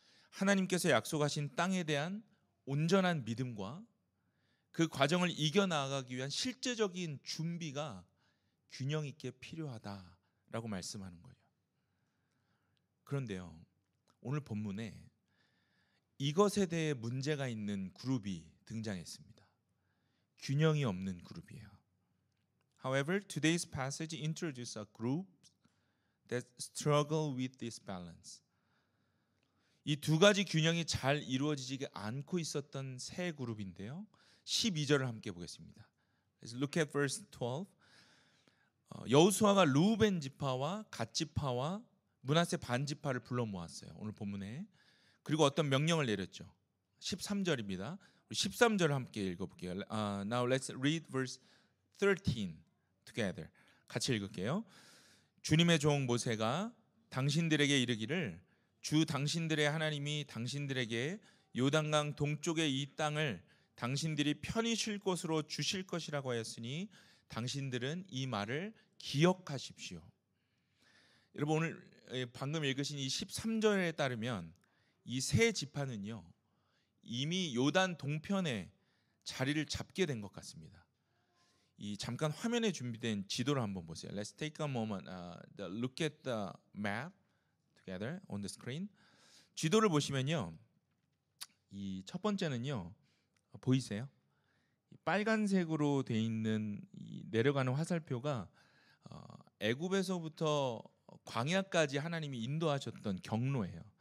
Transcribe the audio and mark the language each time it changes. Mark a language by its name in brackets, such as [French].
[Korean] 하나님께서 약속하신 땅에 대한 온전한 믿음과 그 과정을 이겨나가기 위한 실제적인 준비가 균형 있게 필요하다라고 말씀하는 거예요. 그런데요, 오늘 본문에 이것에 대해 문제가 있는 그룹이 등장했습니다. 균형이 없는 그룹이에요. [English] However, today's passage introduces a group that struggle with this balance. [Korean] 이 두 가지 균형이 잘 이루어지지 않고 있었던 세 그룹인데요. 12절을 함께 보겠습니다. [English] Let's look at verse 12. [Korean] 여호수아가 르우벤 지파와 갓 지파와 므낫세 반 지파를 불러 모았어요. 오늘 본문에. 그리고 어떤 명령을 내렸죠. 13절입니다. 13절을 함께 읽어볼게요. [English] Now let's read verse 13 together. [Korean] 같이 읽을게요. 주님의 종 모세가 당신들에게 이르기를 주 당신들의 하나님이 당신들에게 요단강 동쪽의 이 땅을 당신들이 편히 쉴 곳으로 주실 것이라고 하였으니 당신들은 이 말을 기억하십시오. 여러분, 오늘 방금 읽으신 이 13절에 따르면 이 세 지파는요, 이미 요단 동편에 자리를 잡게 된 것 같습니다. 이 잠깐 화면에 준비된 지도를 한번 보세요. [English] Let's take a moment, look at the map together on the screen. [Korean] 지도를 보시면요, 이 첫 번째는요, 보이세요? 빨간색으로 돼 있는 이 내려가는 화살표가 애굽에서부터 광야까지 하나님이 인도하셨던 경로예요.